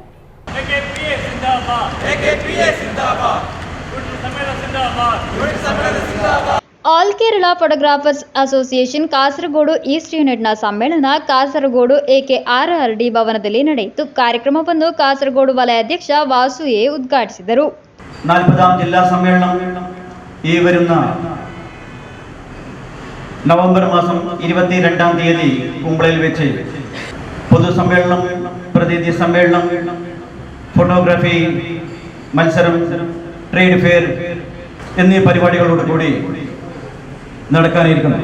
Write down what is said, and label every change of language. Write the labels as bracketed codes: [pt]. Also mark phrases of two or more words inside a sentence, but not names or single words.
[kn] ಆಲ್ ಕೇರಳ ಫೋಟೋಗ್ರಾಫರ್ಸ್ ಅಸೋಸಿಯೇಷನ್ ಕಾಸರಗೋಡು ಈಸ್ಟ್ ಯೂನಿಟ್ನ ಸಮ್ಮೇಳನ ಕಾಸರಗೋಡು AKRRD ಭವನದಲ್ಲಿ ನಡೆಯಿತು. ಕಾರ್ಯಕ್ರಮವನ್ನು ಕಾಸರಗೋಡು ವಲಯ ಅಧ್ಯಕ್ಷ ವಾಸು ಎ ಉದ್ಘಾಟಿಸಿದರು. [ml] 40ാം ജില്ലാ സമ്മേളനം ഈ വരുന്ന നവംബർ മാസം 22-ാം തീയതി കുമ്പളയിൽ വെച്ച് പൊതുസമ്മേളനം, പ്രതിനിധി സമ്മേളനം, ഫോട്ടോഗ്രാഫി മത്സരം, ട്രേഡ് ഫെയർ എന്നീ പരിപാടികളോട് കൂടി നടക്കാനിരിക്കുന്നു.